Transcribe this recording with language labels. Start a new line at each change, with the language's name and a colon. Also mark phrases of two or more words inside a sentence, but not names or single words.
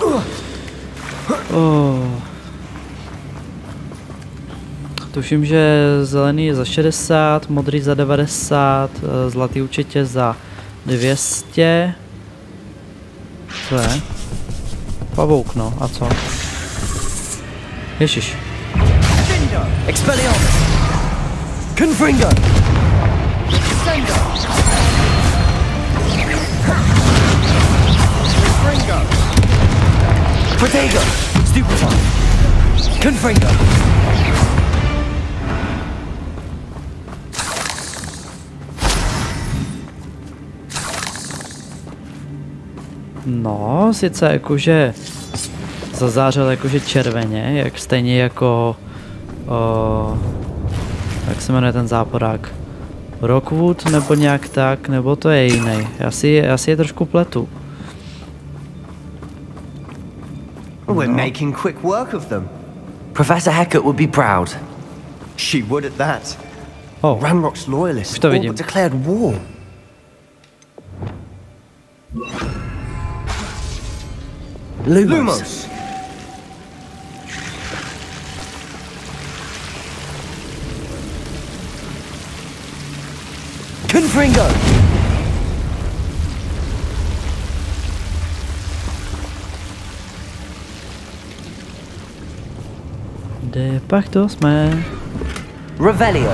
Czech: Tuším, že zelený je za 60, modrý za 90, zlatý určitě za 200. Co je? Pavouk, no, a co? Ježiš.
Latin: Expelliarmus! Confringo! Descendo! Confringo! Protego! Stupefy! Confringo!
Czech: No, sice jakože zazářil jakože červeně, jak stejně jako jak se jmenuje ten záporák? Rockwood nebo nějak tak, nebo to je jiný. Já si je trošku pletu.
English: We're making quick work of them. Professor Hecat would be proud. She would at that. Oh, Ranrock's loyalists
Czech: už to
English: all
Czech: vidím.
English: but declared war.
Latin: Lumos! Confringo! De facto
Czech: jsme
Latin: Revelio.